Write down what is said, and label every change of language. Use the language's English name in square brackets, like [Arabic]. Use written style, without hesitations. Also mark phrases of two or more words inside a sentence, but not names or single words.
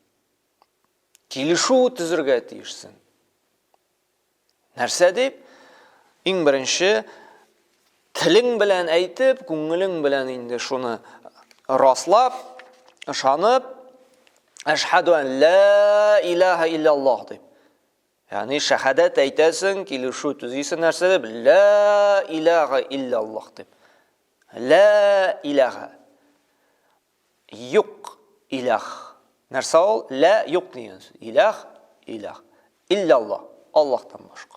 [Tatar] Килешү төзергә тиешсең. Нәрсә дип? Иң беренче телең белән әйтеп, күңелең белән инде шуны раслап, ышанып, [Arabic] أشهد أن لا إله إلا الله [Tatar] дип. Ягъни шәһадәт әйтәсең, килешү төзисең нәрсә дип? [Arabic] لا إله إلا الله дип. لا إله. [Tatar] Юк илах. Нәрсә ул? Ла юк дигән. [Arabic] إله، إله. إلا الله. [Tatar] Аллаһтан башка.